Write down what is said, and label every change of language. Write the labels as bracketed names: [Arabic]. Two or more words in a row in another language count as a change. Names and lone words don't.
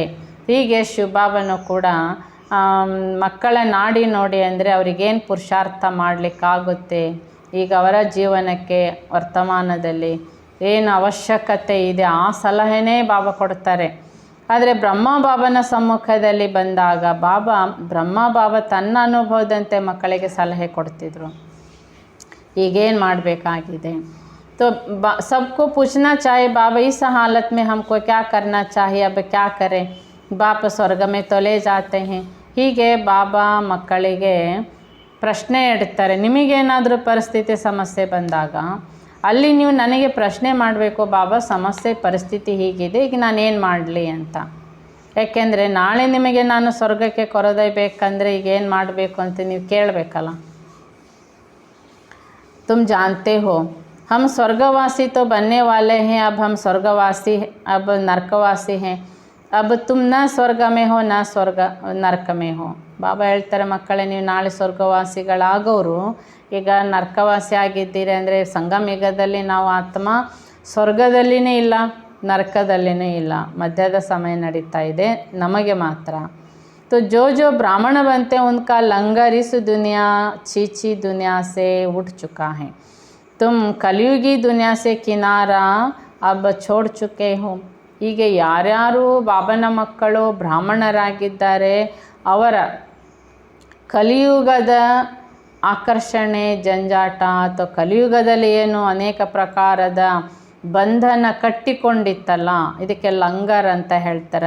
[Kannada] ಹೀಗೆ ಶಿವಬಾಬನು ಕೂಡ ಮಕ್ಕಳ ನಾಡಿ ನೋಡಿ ಅಂದರೆ ಅವ್ರಿಗೇನು ಪುರುಷಾರ್ಥ ಮಾಡಲಿಕ್ಕಾಗುತ್ತೆ, ಈಗ ಅವರ ಜೀವನಕ್ಕೆ ವರ್ತಮಾನದಲ್ಲಿ ಏನು ಅವಶ್ಯಕತೆ ಇದೆ ಆ ಸಲಹೆನೇ ಬಾಬಾ ಕೊಡ್ತಾರೆ. ಆದರೆ ಬ್ರಹ್ಮ ಬಾಬನ ಸಮ್ಮುಖದಲ್ಲಿ ಬಂದಾಗ ಬ್ರಹ್ಮ ಬಾಬಾ ತನ್ನ ಅನುಭವದಂತೆ ಮಕ್ಕಳಿಗೆ ಸಲಹೆ ಕೊಡ್ತಿದ್ರು, ಈಗೇನು ಮಾಡಬೇಕಾಗಿದೆ. [Hindi] तो सबको पूछना चाहिए बाबा इस हालत में हमको क्या करना चाहिए, अब क्या करें. बाप ಸ್ವರ್ಗ में तो ले जाते हैं. [Kannada] ಹೀಗೆ ಬಾಬಾ ಮಕ್ಕಳಿಗೆ ಪ್ರಶ್ನೆ ಇಡ್ತಾರೆ. ನಿಮಗೇನಾದರೂ ಪರಿಸ್ಥಿತಿ ಸಮಸ್ಯೆ ಬಂದಾಗ ಅಲ್ಲಿ ನೀವು ನನಗೆ ಪ್ರಶ್ನೆ ಮಾಡಬೇಕು, ಬಾಬಾ ಸಮಸ್ಯೆ ಪರಿಸ್ಥಿತಿ ಹೀಗಿದೆ, ಈಗ ನಾನೇನು ಮಾಡಲಿ ಅಂತ. ಯಾಕೆಂದರೆ ನಾಳೆ ನಿಮಗೆ ನಾನು ಸ್ವರ್ಗಕ್ಕೆ ಕರೆದೊಯ್ಯಬೇಕಂದ್ರೆ ಈಗ ಏನು ಮಾಡಬೇಕು ಅಂತ ನೀವು ಕೇಳಬೇಕಲ್ಲ. [Hindi] तुम जानते हो हम स्वर्गवासी तो बनने वाले हैं, अब हम स्वर्गवासी अब नरकवासी हैं. अब तुम न ಸ್ವರ್ಗ में हो न स्वर्ग नरक में हो. [Kannada] ಬಾಬಾ ಹೇಳ್ತಾರೆ ಮಕ್ಕಳೇ ನೀವು ನಾಳೆ ಸ್ವರ್ಗವಾಸಿಗಳಾಗೋರು ಈಗ ನರಕವಾಸಿ ಆಗಿದ್ದೀರಿ ಅಂದರೆ ಸಂಗಮಯುಗದಲ್ಲಿ ನಾವು ಆತ್ಮ ಸ್ವರ್ಗದಲ್ಲಿನೇ ಇಲ್ಲ ನರಕದಲ್ಲಿನೇ ಇಲ್ಲ, ಮಧ್ಯದ ಸಮಯ ನಡೀತಾ ಇದೆ ನಮಗೆ ಮಾತ್ರ. [Hindi] तो जो ब्राह्मण बनते हैं उनका लंगर इस दुनिया छीछी दुनिया से उठ चुका है. तुम कलयुगी दुनिया से किनारा अब छोड़ चुके हो. [Kannada] ಹೀಗೆ ಯಾರ್ಯಾರು ಬಾಬನ ಮಕ್ಕಳು ಬ್ರಾಹ್ಮಣರಾಗಿದ್ದಾರೆ ಅವರ ಕಲಿಯುಗದ ಆಕರ್ಷಣೆ ಜಂಜಾಟ ಅಥವಾ ಕಲಿಯುಗದಲ್ಲಿ ಏನು ಅನೇಕ ಪ್ರಕಾರದ ಬಂಧನ ಕಟ್ಟಿಕೊಂಡಿತ್ತಲ್ಲ ಇದಕ್ಕೆ ಲಂಗರ್ ಅಂತ ಹೇಳ್ತಾರೆ.